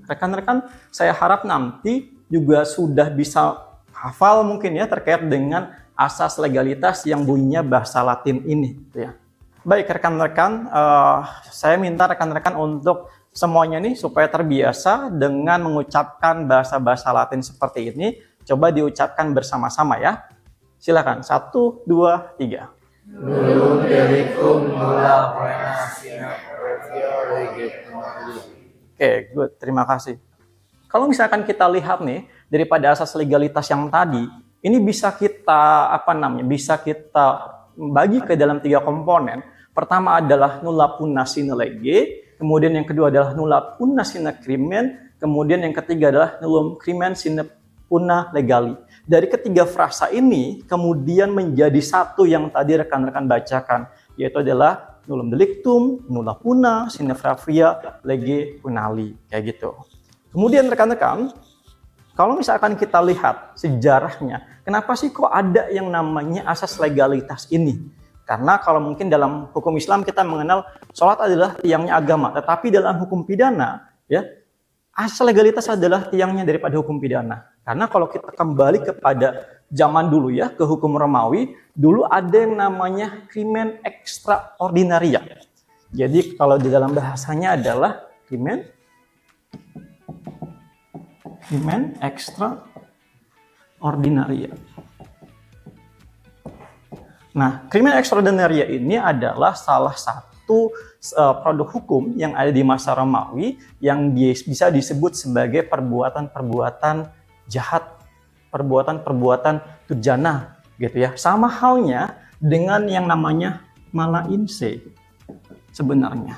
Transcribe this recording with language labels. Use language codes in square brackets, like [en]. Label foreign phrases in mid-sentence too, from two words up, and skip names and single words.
[id] Rekan-rekan, saya harap nanti juga sudah bisa hafal mungkin ya terkait dengan asas legalitas yang bunyinya bahasa Latin ini, gitu ya. Baik rekan-rekan, saya minta rekan-rekan untuk semuanya nih supaya terbiasa dengan mengucapkan bahasa-bahasa Latin seperti ini. Coba diucapkan bersama-sama ya. Silakan, 1, 2, 3. [la] Nulung delikum nula poena. [id] Oke, good. Terima kasih. Kalau misalkan kita lihat nih, daripada asas legalitas yang tadi, ini bisa kita bisa kita bagi ke dalam 3 komponen. Pertama adalah [la] nulla punna sine lege, [id] kemudian yang kedua adalah [la] nulla punna sine crimen, [id] kemudian yang ketiga adalah [la] nullum crimen sine punna legali. [id] Dari ketiga frasa ini kemudian menjadi satu yang tadi rekan-rekan bacakan, yaitu adalah [la] nullum delictum, nulla punna sine pravia lege punali, [id] kayak gitu. Kemudian rekan-rekan, kalau misalkan kita lihat sejarahnya, kenapa sih kok ada yang namanya asas legalitas ini? Karena kalau mungkin dalam hukum Islam kita mengenal sholat adalah tiangnya agama, tetapi dalam hukum pidana, ya, asas legalitas adalah tiangnya daripada hukum pidana. Karena kalau kita kembali kepada zaman dulu ya, ke hukum Romawi, dulu ada yang namanya [la] crimen extraordinaria. [id] Jadi kalau di dalam bahasanya adalah [la] crimen extraordinaria. [id] Nah, [la] crimen extraordinaria [id] ini adalah salah satu produk hukum yang ada di masa Romawi yang bisa disebut sebagai perbuatan-perbuatan jahat, perbuatan-perbuatan durjana, gitu ya. Sama halnya dengan yang namanya [la] mala inse [id] sebenarnya.